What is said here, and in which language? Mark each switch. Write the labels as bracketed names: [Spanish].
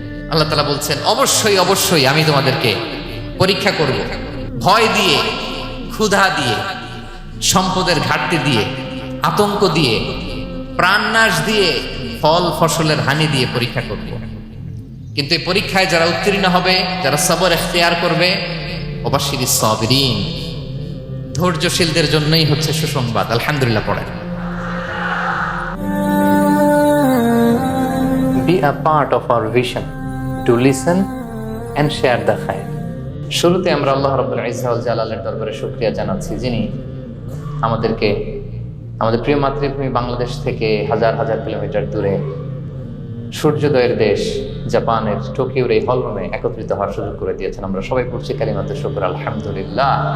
[Bangla] আল্লাহ তাআলা বলছেন, অবশ্যই অবশ্যই আমি তোমাদেরকে পরীক্ষা করব, ভয় দিয়ে, ক্ষুধা দিয়ে, সম্পদের ঘাটতি দিয়ে, আতঙ্ক দিয়ে, প্রাণনাশ দিয়ে, ফল ফসলের হানি দিয়ে পরীক্ষা করব। কিন্তু এই পরীক্ষায় যারা উত্তীর্ণ হবে, যারা সবর ইখতিয়ার করবে, [Arabic] ওয়াবাশশিরিস সাবিরিন, [Bangla] ধৈর্যশীলদের জন্যই হচ্ছে সুসংবাদ। আলহামদুলিল্লাহ পড়েন। [English] Be a part of our vision to listen and share the khair. [Bangla] শুরুতে আমরা আল্লাহ রাব্বুল ইজ্জা ওয়াল জালালের দরবারে শুকরিয়া জানাচ্ছি, যিনি আমাদেরকে আমাদের প্রিয় মাতৃভূমি বাংলাদেশ থেকে হাজার হাজার কিলোমিটার দূরে সূর্যোদয়ের দেশ জাপানের টোকিওর এই হলরুমে একত্রিত হওয়ার সুযোগ করে দিয়েছেন। আমরা সবাই পড়ছি কালিমাতে শুকর, আলহামদুলিল্লাহ।